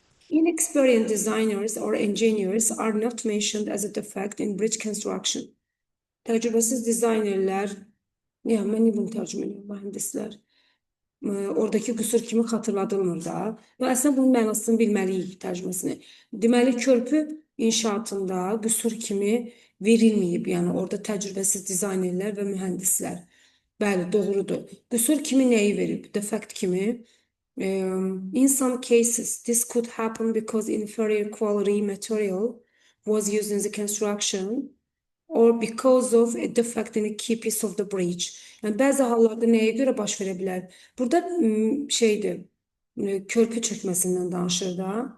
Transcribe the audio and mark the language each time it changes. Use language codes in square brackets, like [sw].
[en] Inexperienced designers or engineers are not mentioned as a defect in bridge construction. [az] Təcrübəsiz dizaynerlər, yəni mən bunu tərcümə edirəm, mühəndislər. Oradakı qüsur kimi xatırladılmır da. Və əslində bunun mənasını bilməliyik tərcüməsini. Deməli, körpü inşaatında qüsur kimi verilməyib. Yəni orada təcrübəsiz dizaynerlər və mühəndislər. Bəli, doğrudur. Qüsur kimi nəyi verib? Defect kimi. [en] In some cases, this could happen because inferior quality material was used in the construction or because of a defect in a key piece of the bridge. [az] Yəni bəzi hallarda nəyə görə baş verə bilər? Burada şeydir, körpü çökməsindən danışır da.